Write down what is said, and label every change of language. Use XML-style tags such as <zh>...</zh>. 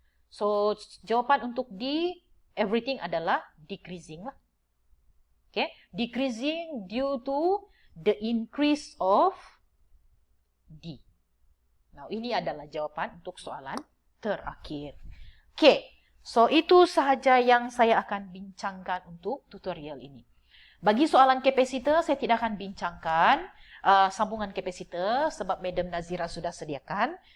<ms>So, jawapan untuk D,</ms> <en>everything</en> <ms>adalah</ms> <en>decreasing</en> <ms>lah.</ms> <en>Okay? Decreasing due to the increase of D. Now,</en> <ms>ini adalah jawapan untuk soalan terakhir.</ms> <en>Okay. So,</en> <ms>itu sahaja yang saya akan bincangkan untuk tutorial ini. Bagi soalan kapasitor, saya tidak akan bincangkan sambungan kapasitor sebab Madam Nazira sudah sediakan.</ms>